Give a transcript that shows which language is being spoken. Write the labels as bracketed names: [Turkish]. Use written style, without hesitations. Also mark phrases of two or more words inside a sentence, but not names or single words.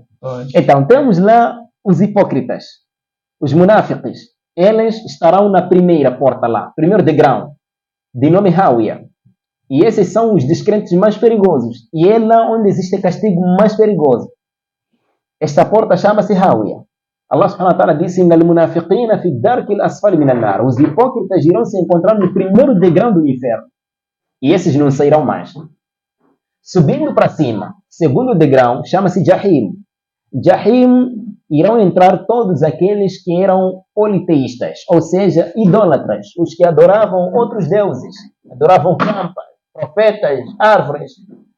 [Portuguese] Então, temos lá os hipócritas, os munáfiques. Eles estarão na primeira porta lá, primeiro degrau, de nome Hawiya. E esses são os descrentes mais perigosos. E é lá onde existe castigo mais perigoso. Esta porta chama-se Hawiya. [Arabic] الله سبحانه وتعالى disse: "إن المنافقين في الدرك الأسفل من النار." [Portuguese] Os hipócritas irão se encontrar no primeiro degrau do inferno. E esses não sairão mais. Subindo para cima, segundo degrau, chama-se Jahim. Jahim irão entrar todos aqueles que eram politeístas, ou seja, idólatras, os que adoravam outros deuses, adoravam campas, profetas, árvores.